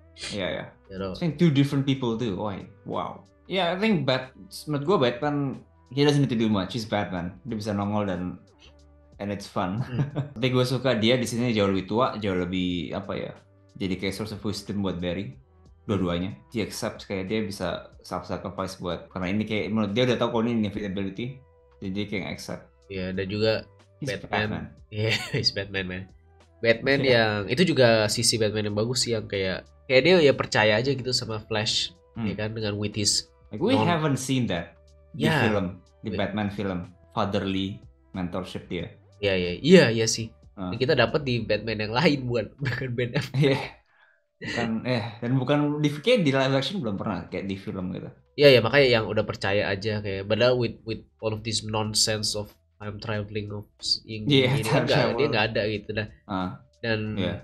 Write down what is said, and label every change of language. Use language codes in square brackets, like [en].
[en] Iya. Saying two different people too. Wow. I think [id] menurut gue [en] Batman, he doesn't need to do much. He's Batman. [id] Dia bisa nongol [en] and it's fun. [id] Tapi gue suka dia di sini jauh lebih tua, jauh lebih apa ya? Jadi kayak [en] source of wisdom [id] buat Barry. Dua-duanya. Dia accept kayak dia bisa self-sacrifice karena ini kayak menurut dia udah tahu kalau ini inevitability. Jadi dia kayak accept. Ya, dan juga [en] He's Batman. Iya, he's Batman, man. [id] Batman yang itu juga sisi Batman yang bagus sih, yang kayak dia ya percaya aja gitu sama Flash, ya kan, dengan [en] with his like we haven't seen that di Batman film, fatherly mentorship dia. [id] Iya sih. Kita dapat di Batman yang lain, bukan Ben Affleck. Iya. Dan bukan di live action belum pernah kayak di film gitu. Iya, makanya yang udah percaya aja kayak padahal [en] with all of this nonsense of time traveling [id] of dia nggak ada gitu dah. Dan